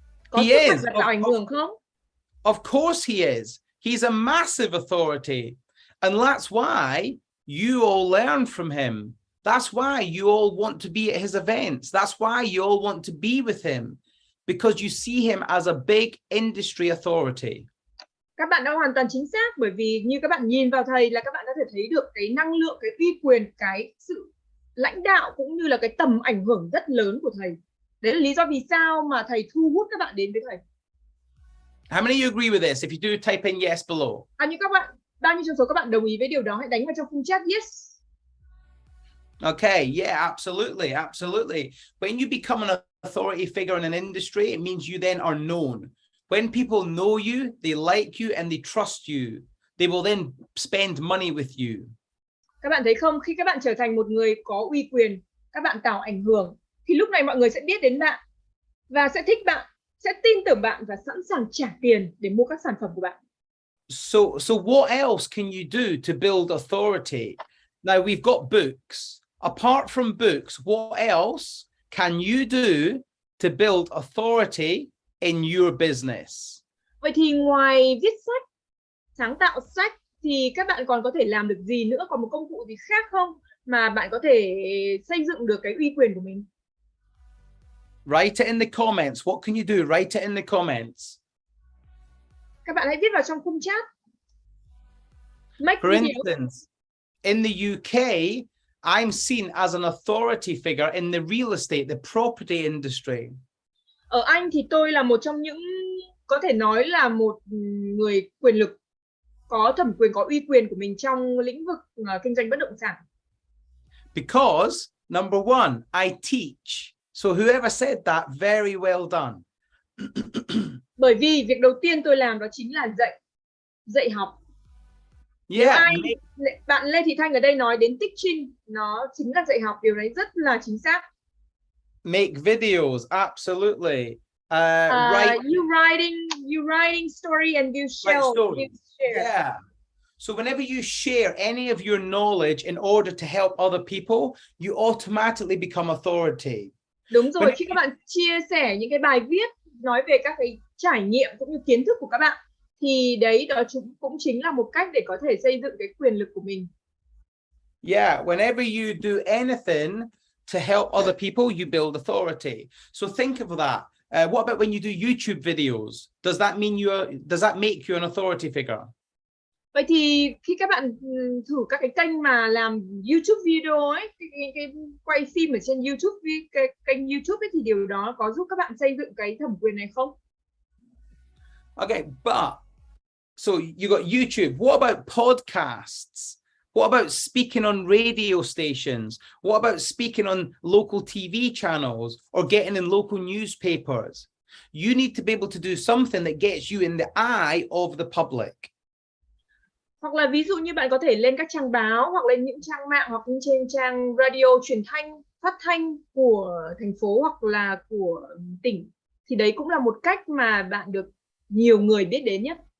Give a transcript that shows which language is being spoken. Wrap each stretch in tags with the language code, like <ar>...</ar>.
<vi>Có sức mạnh và tạo ảnh hưởng không?</vi> <en>Of course he is. He's a massive authority. And that's why you all learn from him. That's why you all want to be at his events. That's why you all want to be with him. Because you see him as a big industry authority.</en> <vi>Các bạn đã hoàn toàn chính xác, bởi vì như các bạn nhìn vào thầy là các bạn có thể thấy được cái năng lượng, cái uy quyền, cái sự lãnh đạo cũng như là cái tầm ảnh hưởng rất lớn của thầy. Đấy là lý do vì sao mà thầy thu hút các bạn đến với thầy.</vi> <en>How many of you agree with this? If you do, type in yes below.</en> <vi>Bao nhiêu trong số các bạn đồng ý với điều đó? Hãy đánh vào trong khung chat yes.</vi> <en>Okay, yeah, absolutely, absolutely. When you become an authority figure in an industry, it means you then are known. When people know you, they like you and they trust you. They will then spend money with you.</en> <vi>Các bạn thấy không? Khi các bạn trở thành một người có uy quyền, các bạn tạo ảnh hưởng, thì lúc này mọi người sẽ biết đến bạn. và sẽ thích bạn, sẽ tin tưởng bạn và sẵn sàng trả tiền để mua các sản phẩm của bạn.</vi> <en>So what else can you do to build authority? Now we've got books. Apart from books, what else can you do to build authority in your business?</en> <vi>Vậy thì ngoài viết sách, sáng tạo sách thì các bạn còn có thể làm được gì nữa? Còn một công cụ gì khác không mà bạn có thể xây dựng được cái uy quyền của mình?</vi> <en>Write it in the comments. What can you do? Write it in the comments.</en> <vi>Các bạn hãy viết vào trong khung chat.</vi> <en>Make For video. instance, in the UK, I'm seen as an authority figure in the real estate, the property industry.</en> <vi>Ở Anh thì tôi là một trong những, có thể nói là một người quyền lực, có thẩm quyền, có uy quyền của mình trong lĩnh vực kinh doanh bất động sản.</vi> <en>Because number one, I teach. So whoever said that, very well done.</en> <vi>Bởi vì việc đầu tiên tôi làm đó chính là dạy học. Nếu</vi> <en>Yeah,</en> <vi>bạn Lê Thị Thanh ở đây nói đến teaching, nó chính là dạy học, điều đấy rất là chính xác.</vi> <en>make videos, absolutely. You writing story and you share. Yeah. So whenever you share any of your knowledge in order to help other people, you automatically become authority.</en> <vi>Đúng rồi, khi các bạn chia sẻ những cái bài viết nói về các cái trải nghiệm cũng như kiến thức của các bạn, thì đấy đó cũng chính là một cách để có thể xây dựng cái quyền lực của mình.</vi> <en>Yeah, whenever you do anything to help other people, you build authority. So think of that. What about when you do YouTube videos? Does that make you an authority figure?</en> <vi>Vậy thì khi các bạn thử các cái kênh mà làm YouTube video ấy, cái quay phim ở trên YouTube, cái kênh YouTube ấy, thì điều đó có giúp các bạn xây dựng cái thẩm quyền này không?</vi> <en>Okay, but so you got YouTube. What about podcasts? What about speaking on radio stations? What about speaking on local TV channels or getting in local newspapers? You need to be able to do something that gets you in the eye of the public.</en> <vi>Hoặc là ví dụ như bạn có thể lên các trang báo, hoặc lên những trang mạng, hoặc trên trang radio, truyền thanh, phát thanh của thành phố hoặc là của tỉnh. Thì đấy cũng là một cách mà bạn được nhiều người biết đến nhất.</vi>